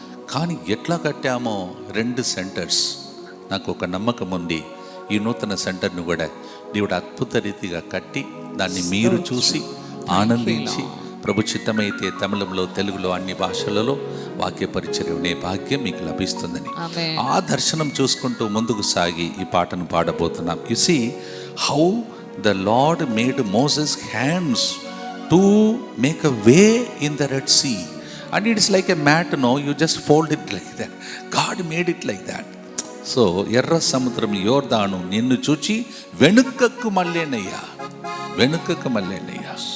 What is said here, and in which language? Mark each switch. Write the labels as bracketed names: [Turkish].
[Telugu] కానీ ఎట్లా కట్టామో 2 సెంటర్స్. నాకు ఒక నమ్మకం ఉంది, ఈ నూతన సెంటర్ను కూడా దేవుడు అద్భుత రీతిగా కట్టి దాన్ని మీరు చూసి ఆనందించి ప్రభు చిత్తమైతే తమిళంలో, తెలుగులో, అన్ని భాషలలో వాక్య పరిచర్య అనే భాగ్యం మీకు లభిస్తుందని ఆ దర్శనం చూసుకుంటూ ముందుకు సాగి ఈ పాటను పాడబోతున్నాం. [English] You see how the Lord made Moses hands to make a way in the red sea. And it is like a mat, no, you just fold it like that. God made it like that. [Telugu] So, ఎర్ర సముద్రం యోర్దాను నిన్ను చూచి వెనుకకు మళ్ళేనయ్యా, వెనుకకు మళ్ళేనయ్యా.